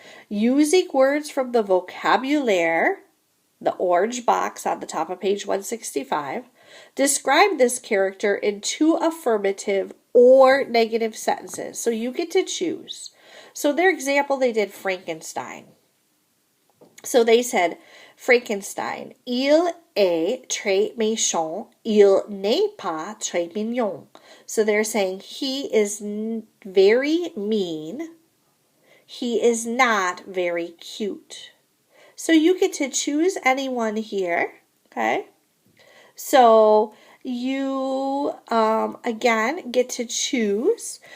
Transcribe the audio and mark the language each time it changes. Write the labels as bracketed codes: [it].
[en] Using words from the vocabulary, the orange box on the top of page 165, describe this character in 2 affirmative or negative sentences. So you get to choose. So their example, they did Frankenstein. So they said, [fr] Frankenstein, il est très méchant, il n'est pas très mignon. [en] So they're saying he is very mean, he is not very cute. So you get to choose anyone here, okay? So you, again, get to choose.